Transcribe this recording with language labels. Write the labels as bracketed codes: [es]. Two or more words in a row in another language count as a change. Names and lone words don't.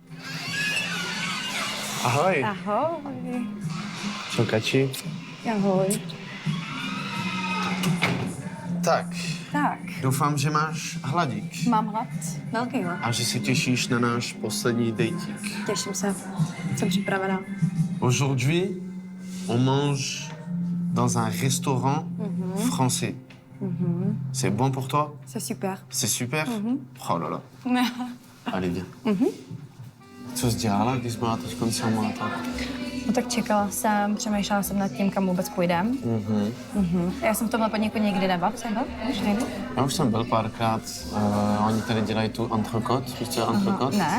[cs] Ahoj. Ahoj. Čau, Kači. Ahoj. Tak, Tak, doufám, že máš hladík mám hlad. Velký hlad. a že se těšíš na náš poslední dejtík. Těším se. Jsem připravená. [fr] Aujourd'hui, on mange dans un restaurant français. C'est bon pour toi? C'est super. C'est super? Oh là là. Allez, viens. [cs] Co jsi dělala, když byla teď sama? No tak čekala jsem, přemýšlela jsem nad tím, kam vůbec půjdem. Já jsem v tomhle podniku nikdy nebyla, jsem byl? Už někdy? Já už jsem byl párkrát. Oni tady dělají tu entrecôte. Víš, co je entrecôte? Ne.